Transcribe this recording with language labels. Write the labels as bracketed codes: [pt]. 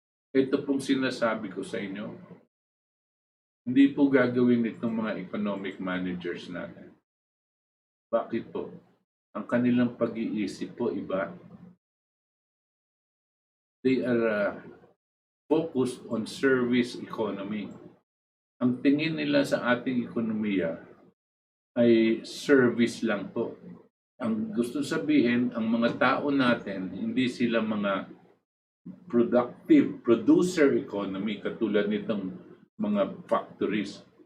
[tl] Ito pong sinasabi ko sa inyo, hindi po gagawin itong mga economic managers natin. Bakit po? Ang kanilang pag-iisip po iba. [en] They are focused on service economy. [tl] Ang tingin nila sa ating ekonomiya ay service lang po. Ang gusto sabihin, ang mga tao natin, hindi sila mga [en] productive producer economy [tl] katulad nitong mga factories.